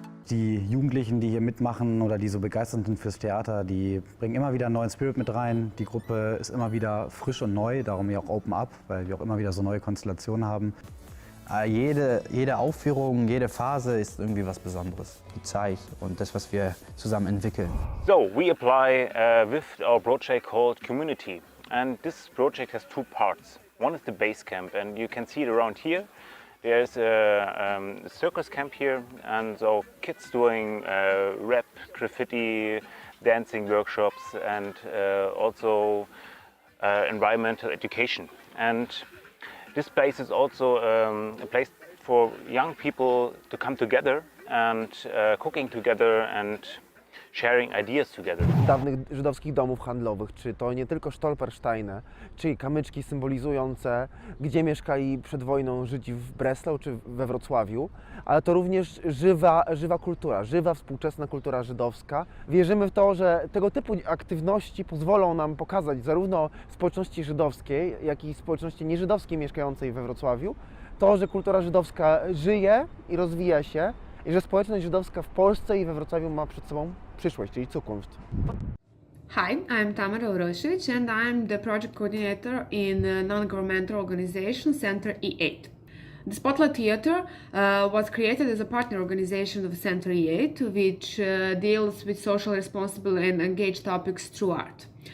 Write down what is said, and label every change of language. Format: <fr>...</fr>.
<de>Die Jugendlichen, die hier mitmachen oder die so begeistert sind fürs Theater, die bringen immer wieder einen neuen Spirit mit rein. Die Gruppe ist immer wieder frisch und neu, darum ja auch Open Up, weil wir auch immer wieder so neue Konstellationen haben. Jede Aufführung, jede Phase ist irgendwie was Besonderes. Die Zeit und das, was wir zusammen entwickeln.</de> <en>So, we apply with our project called KOMMUNITY. And this project has two parts. One is the base camp, and you can see it around here. There's a circus camp here, and so kids doing rap, graffiti, dancing workshops, and also environmental education. And this place is also a place for young people to come together and cooking together and sharing ideas together.</en> <pl>Dawnych żydowskich domów handlowych, czy to nie tylko Stolpersteine, czy kamyczki symbolizujące, gdzie mieszkali przed wojną Żydzi w Breslau czy we Wrocławiu, ale to również żywa kultura, żywa współczesna kultura żydowska. Wierzymy w to, że tego typu aktywności pozwolą nam pokazać zarówno społeczności żydowskiej, jak i społeczności nieżydowskiej mieszkającej we Wrocławiu, to, że kultura żydowska żyje i rozwija się, i że społeczność żydowska w Polsce i we Wrocławiu ma przed sobą przyszłość, czyli Zukunft.</pl> <en>Hi, I'm Tamara Urosic and I'm the project coordinator in non-governmental organization Center E8. The Spotlight Theatre was created as a partner organization of Center E8, which deals with social, responsible and engaged topics through art.</en>